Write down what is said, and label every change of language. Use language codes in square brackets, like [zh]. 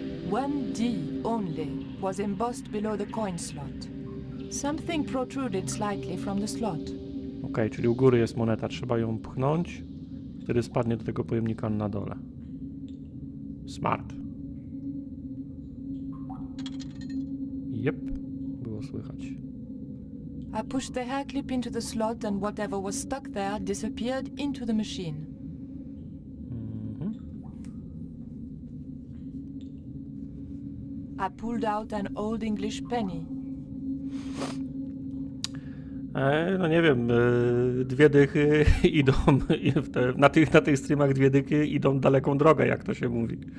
[en] 1D only was embossed below the coin slot. Something protruded slightly from the slot. [pl] Okej, czyli u góry jest moneta, trzeba ją pchnąć, wtedy spadnie do tego pojemnika na dole. [en] Smart. [pl] Jep, było słychać. [en] I pushed the hair clip into the slot and whatever was stuck there disappeared into the machine. Mhm. I pulled out an old English penny. [pl] No nie wiem, dwie dychy idą, na tych streamach dwie dychy idą daleką drogę, jak to się mówi.